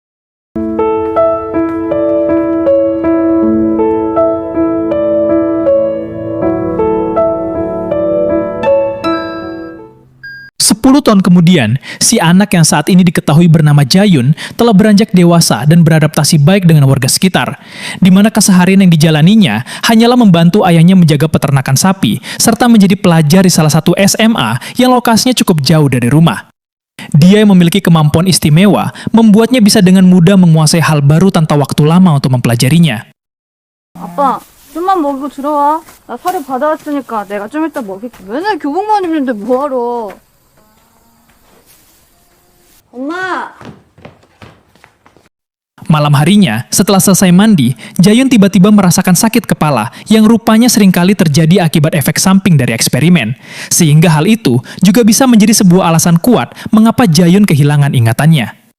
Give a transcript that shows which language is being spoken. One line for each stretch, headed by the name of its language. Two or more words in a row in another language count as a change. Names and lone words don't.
Indonesian: 10 tahun kemudian, si anak yang saat ini diketahui bernama Jayun telah beranjak dewasa dan beradaptasi baik dengan warga sekitar, di mana keseharian yang dijalaninya hanyalah membantu ayahnya menjaga peternakan sapi, serta menjadi pelajar di salah satu SMA yang lokasinya cukup jauh dari rumah. Dia yang memiliki kemampuan istimewa, membuatnya bisa dengan mudah menguasai hal baru tanpa waktu lama untuk mempelajarinya.
Korean: 아빠, 좀만 먹이고 들어와. 나 사료 받아왔으니까 내가 좀 이따 먹일게. 맨날 교복만 입는데 뭐하러. 엄마!
Indonesian: Malam harinya, setelah selesai mandi, Jayun tiba-tiba merasakan sakit kepala yang rupanya seringkali terjadi akibat efek samping dari eksperimen. Sehingga hal itu juga bisa menjadi sebuah alasan kuat mengapa Jayun kehilangan ingatannya.